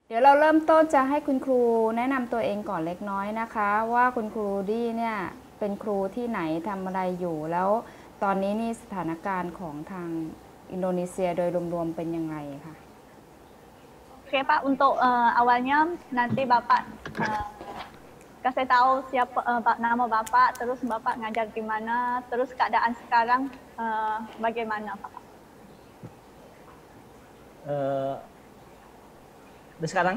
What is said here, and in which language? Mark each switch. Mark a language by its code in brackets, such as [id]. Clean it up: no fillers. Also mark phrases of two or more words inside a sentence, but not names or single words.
[th] เดี๋ยวเราเริ่มต้นจะให้คุณครูแนะนำตัวเองก่อนเล็กน้อยนะคะว่าคุณครูดี้เนี่ยเป็นครูที่ไหนทำอะไรอยู่แล้วตอนนี้นี่สถานการณ์ของทางอินโดนีเซียโดยรวมๆเป็นยังไงคะ [id] Oke Pak, untuk awalnya nanti Bapak kasih tahu siapa nama Bapak, terus Bapak ngajar di mana, terus keadaan sekarang bagaimana Pak? Udah sekarang?